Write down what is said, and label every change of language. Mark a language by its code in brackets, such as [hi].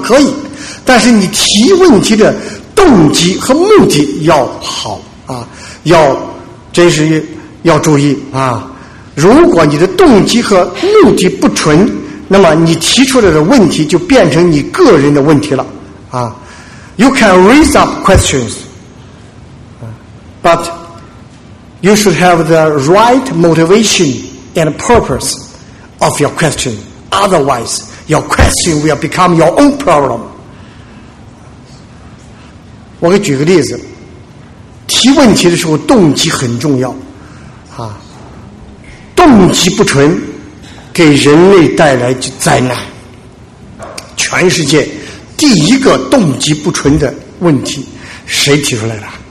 [zh] 可以，但是你提问题的动机和目的要好啊，要真是要注意啊。如果你的动机和目的不纯，那么你提出来的问题就变成你个人的问题了啊。 [en] You can raise up questions, but you should have the right motivation and purpose of your question. Otherwise, your question will become your own problem. [zh] 我给举个例子，提问题的时候动机很重要啊。动机不纯，给人类带来灾难。全世界第一个动机不纯的问题，谁提出来的？